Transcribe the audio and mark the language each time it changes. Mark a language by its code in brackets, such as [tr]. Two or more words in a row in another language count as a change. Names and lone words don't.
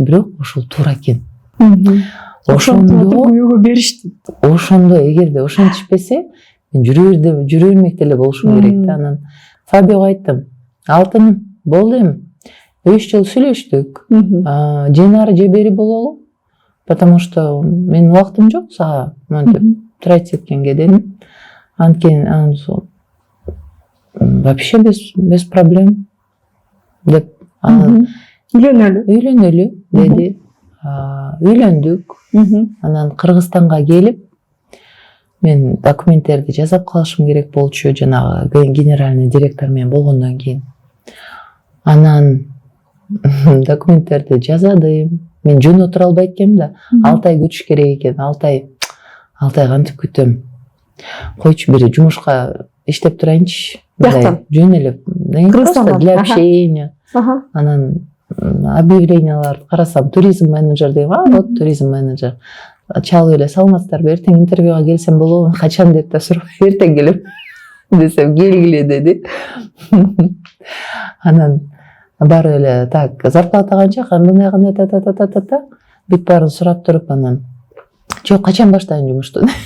[ky] Бирок ошол туура экен. Ошондо беришти. Ошондо эгерде ошентишпесе, мен жүрө бермек деле болушум керек да. Анан Фабиого айттым, алтыным, болду эми. 3 жыл сүйлөштүк. Же нары же бери бололу. [ru] Потому что [ky] менин убактым жок сага монтип тратить эткенге дедим. Анткени [ru] вообще без проблем [ky] деп үйлөнөлү деди. Үйлөндүк. Анан Кыргызстанга келип мен документтерди жасап калышым керек болчу, жанагы [ru] генеральный директор [ky] менен болгондон кийин. Анан документтерди жазадым. Мен жөн отура албайт экенмин да. 6 ай күтүш керек экен. 6 ай кантип күтөм? Койчу бир жумушка иштеп турайынчы. Жактан. Жөн эле. [ru] Просто для общения. [ky] Анан объявленияларды карасам, туризм менеджер дейм. Вот туризм менеджер. Чалып эле саламатсыздарбы, эртең интервьюга келсем болобу? Качан деп да сурап, эртең келем десем, келгиле деди. Анан барып эле так, зарплата канча, кандай та бүт баарын сурап туруп, анан жок, качан баштайын жумушту?